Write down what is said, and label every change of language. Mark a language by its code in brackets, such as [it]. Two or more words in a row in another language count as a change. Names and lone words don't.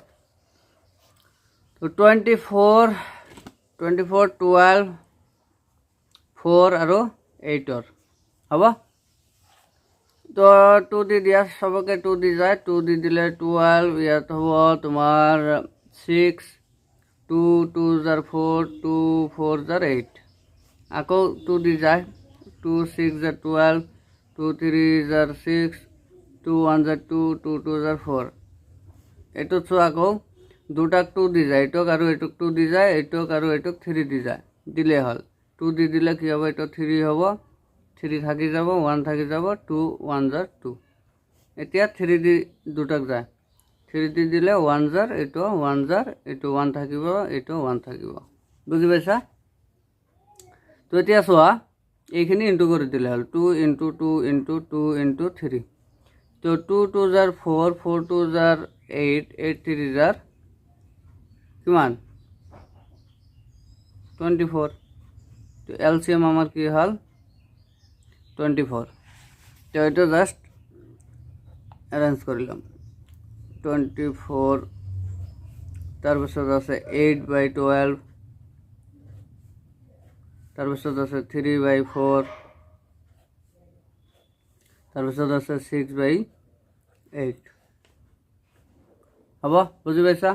[as] তো 24, 12, 4 আৰু 8 হ'ব। তো 2 দি দিয়া, সবকে 2 দি যায়, 2 দি দিলে 12, ইয়াত হ'ব তোমাৰ 6, [en] 2 2s are 4, 2 4s are 8। [as] আকৌ 2 দি যায়, [en] 2 6s are 12, 2 3s are 6, 2 1s are 2, 2 2s are 4। [as] এইটো চোৱা, আকৌ দুটাক 2 দি যায়, এইটোক আৰু এইটোক 2 দি যায়, এইটোক আৰু এইটোক 3 দি যায়, দিলে হ'ল। 2 দি দিলে কি হ'ব, এইটো 3 হ'ব, 3 থাকি যাব, 1 থাকি যাব, [en] 2 1s are 2। [as] এতিয়া 3 দি দুটাক যায়, 3 দি দিলে [en] 1s are, [as] এইটো [en] 1s are, [as] এইটো 1 থাকিব, এইটো 1 থাকিব। বুজি পাইছা? তো এতিয়া চোৱা, এইখিনি ইনটু কৰি দিলে হ'ল, 2 × 2 × 2 × 3। তো [en] 2 2s are 4, 4 2s are 8, 8 3s are [as] কিমান 24। তো এলসিএম আমার কি হল 24। তো এটা [en] just arrange [as] করিলাম, 24, তারপিছত আছে 8/12, তারপিছত আছে 3/4, তারপিছত আছে 6/8। হ'ব, বুজি পাইছা?